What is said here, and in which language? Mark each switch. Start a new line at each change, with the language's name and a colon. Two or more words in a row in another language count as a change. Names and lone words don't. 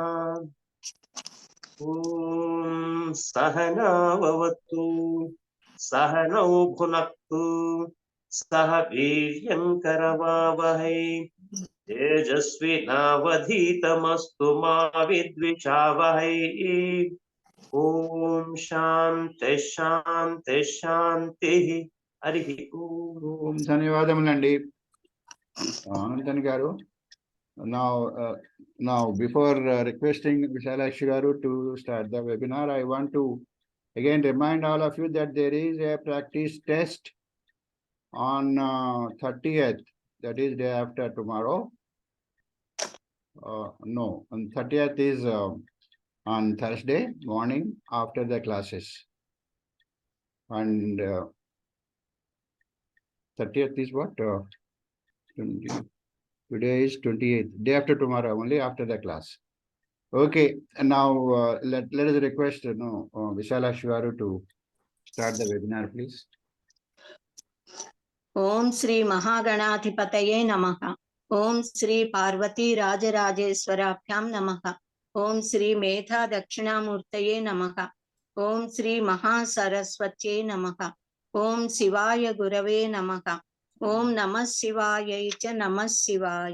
Sanskrit: ॐ सहनाववतु सहनौ भुनक्तु सह वीर्यं करवावहै तेजस्विनावधीतमस्तु मा विद्विषावहै ॐ शान्ति शान्ति शान्तिः हरिः ॐ
Telugu: ధన్యవాదములండి అనంతన్ గారు.
English: Now before requesting Visalakshi garu to start the webinar, I want to again remind all of you that there is a practice test on 30th, that is day after tomorrow. No, on 30th is on Thursday morning after the classes, and 30th is what? 20. Today is 28th, day after tomorrow, only after the class. Okay, and now let us request Visalakshi garu to start the webinar, please.
Sanskrit: ఓం శ్రీ మహాగణాధిపతయే నమః. ఓం శ్రీ పార్వతీ రాజరాజేశ్వరాభ్యాం నమః. ఓం శ్రీ మేధా దక్షిణామూర్తయే నమః. ఓం శ్రీ మహాసరస్వత్యై నమః. ఓం శివాయ గురవే నమః. ఓం నమః శివాయై చ నమః శివాయ.